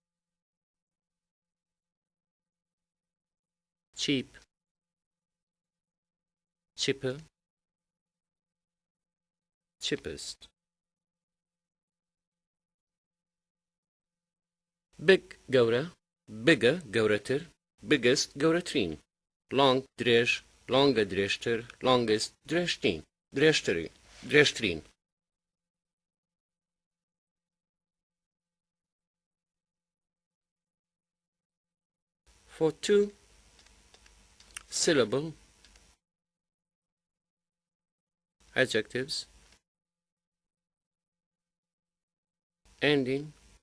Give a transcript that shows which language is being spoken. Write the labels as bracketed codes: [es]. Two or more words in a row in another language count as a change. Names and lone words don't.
[en] Cheap, cheaper, cheapest. Big گەورە, bigger گەورەتر, biggest گەورەترین. Long درێژ, longer درێژتر, longest درێژترین. For 2-syllable adjectives ending